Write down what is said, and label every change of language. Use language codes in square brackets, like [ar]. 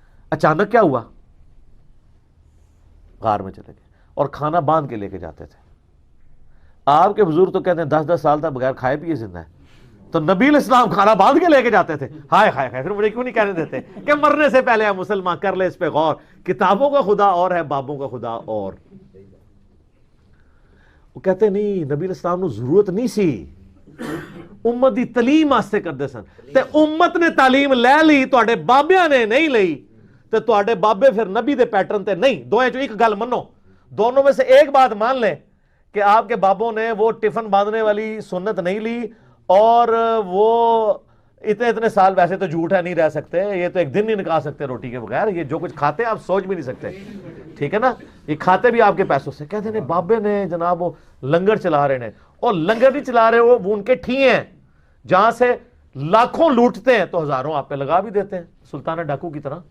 [ur] اچانک کیا ہوا, غار میں چلے گئے اور کھانا باندھ کے لے کے جاتے تھے. آپ کے بزرگ تو کہتے ہیں 10-10 سال تک بغیر کھائے پیے زندہ ہے, تو نبی علیہ السلام کھانا باندھ کے لے کے جاتے تھے. ہائے ہائے ہائے, پھر مجھے کیوں نہیں کہنے دیتے کہ مرنے سے پہلے آپ مسلمان کر لے اس پہ غور. کتابوں کا خدا اور ہے, بابوں کا خدا اور. [pa] وہ کہتے نہیں نبی علیہ السلام کو ضرورت نہیں سی, امت دی تعلیم واسطے کرتے سن, تے امت نے تعلیم لے لی, تواڈے بابیاں نے نہیں لئی, تے تواڈے بابے پھر نبی دے پیٹرن تے نہیں. دوئیں چوں ایک گل منو, [ur] دونوں میں سے ایک بات مان لیں کہ آپ کے بابوں نے وہ ٹفن باندھنے والی سنت نہیں لی, اور وہ اتنے سال ویسے تو جھوٹ ہے نہیں رہ سکتے, یہ تو ایک دن نہیں نکال سکتے روٹی کے بغیر, یہ جو کچھ کھاتے ہیں آپ سوچ بھی نہیں سکتے. ٹھیک ہے نا, یہ کھاتے بھی آپ کے پیسوں سے. کہتے ہیں بابے نے جناب وہ لنگر چلا رہے ہیں, اور لنگر نہیں چلا رہے, وہ ان کے ٹھی ہیں جہاں سے لاکھوں لوٹتے ہیں, تو ہزاروں آپ پہ لگا بھی دیتے ہیں سلطانہ ڈاکو کی طرح.